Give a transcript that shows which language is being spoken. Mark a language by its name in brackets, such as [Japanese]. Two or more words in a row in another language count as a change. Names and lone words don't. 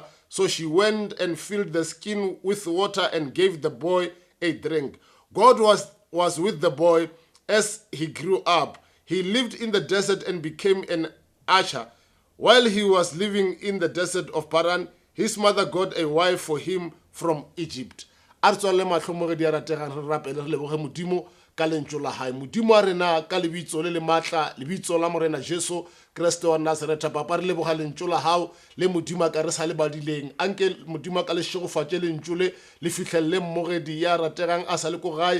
[English] So she went and filled the skin with water and gave the boy a drink. God was with the boy as he grew up. He lived in the desert and became an usher. While he was living in the desert of Paran, his mother got a wife for him from Egypt. [Northern Sotho] Ka lentšu la hae modimo a rena ka lebitso le le maatla lebitso la morena Jesu Kriste wa Nazareta papa re leboga lentšu la hao le modimo ka re sa le badileng anke modimo ka le shegofatše lentšu le fihlelle mmogedi ya rategang a sa le ko gae